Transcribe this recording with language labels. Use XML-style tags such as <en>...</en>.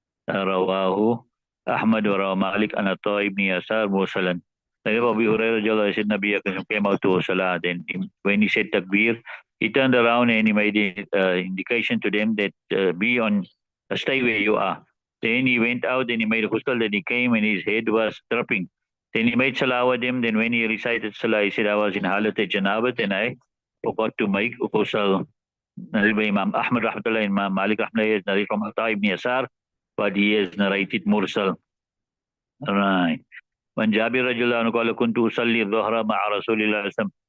<ar>رواه أحمد ورواه مالك عن عطاء بن يسار مرسلا.</ar> <en>Abu Hurairah said Nabi came out to Salah. Then when he said takbir, he turned around and he made an indication to them that stay where you are. Then he went out and he made a ghusl. Then he came and his head was dripping. Then he made salah with them. Then when he recited salah, he said, I was in halat janabat and I forgot to make ghusl. Imam Ahmad rahmatullah and Imam Malik rahmatullah is narrated from Atta ibn Yasar, but he has narrated mursal.</en> <ar>Right. When Jabir radiallahu anhu قال كنت أصلي الظهر مع رسول الله صلى الله عليه وسلم</ar>